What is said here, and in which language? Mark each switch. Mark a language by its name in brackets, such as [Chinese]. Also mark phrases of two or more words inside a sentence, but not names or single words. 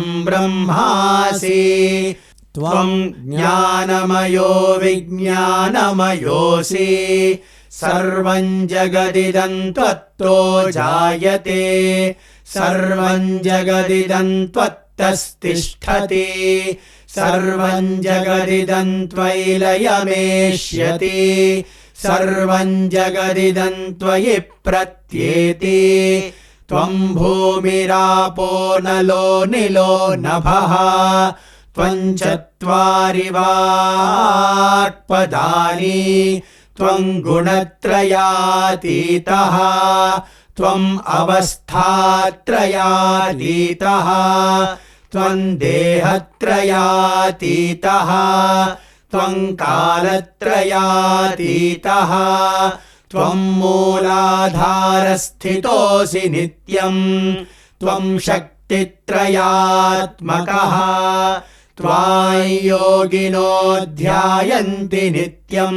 [Sanskrit] బ్రహ్మాసి త్వం జ్ఞానమయో విజ్ఞానమయోసి సర్వం జగదిదం త్వత్తో జాయతే సర్వం జగదిదం త్వత్తస్థిష్ఠతి సర్వం జగదిదం త్వయిలయమేష్యతి సర్వం జగదిదం త్వయి ప్రత్యేతి त्वं भूमिरापो नलो निलो नभः त्वं चत्वारि वाक्पदानि त्वं गुणत्रयातीतः त्वम् अवस्थात्रयातीतः त्वं देहत्रयातीतः त्वं कालत्रयातीतः त्वं मूलाधारस्थितोऽसि नित्यम् त्वं शक्तित्रयात्मकः त्वां योगिनो ध्यायन्ति नित्यम्